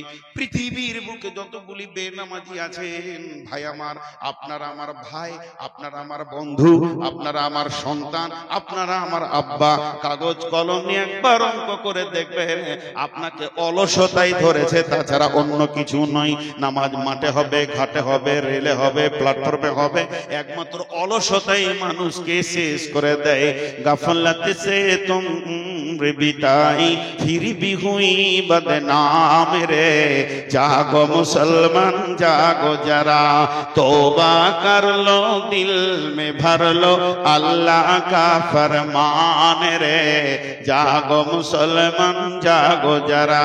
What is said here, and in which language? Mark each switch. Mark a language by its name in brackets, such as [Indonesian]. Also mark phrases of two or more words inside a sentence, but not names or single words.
[Bangla] পৃথিবীর বুকে যতগুলি বেনামাজি আছেন ভাই আমার, আপনারা আমার ভাই, আপনারা আমার বন্ধু, আপনারা আমার সন্তান, আপনারা আমার আব্বা, কাগজ কলম নিয়ে একবার অঙ্ক করে দেখবেন, আপনাকে অলসতাই ধরেছে, তাছাড়া অন্য কিছু নয়। নামাজ মাঠে হবে, ঘাটে হবে, রেলে হবে, প্ল্যাটফর্মে হবে, একমাত্র অলসতাই মানুষকে শেষ করে দেয়। [Urdu] غفلت سے تم بتائی پھر بھی ہوئی بدنام رے، جاگو مسلمان جاگو ذرا، توبہ کر لو دل میں بھر لو اللہ کا فرمان رے، جاگو مسلمان جاگو ذرا,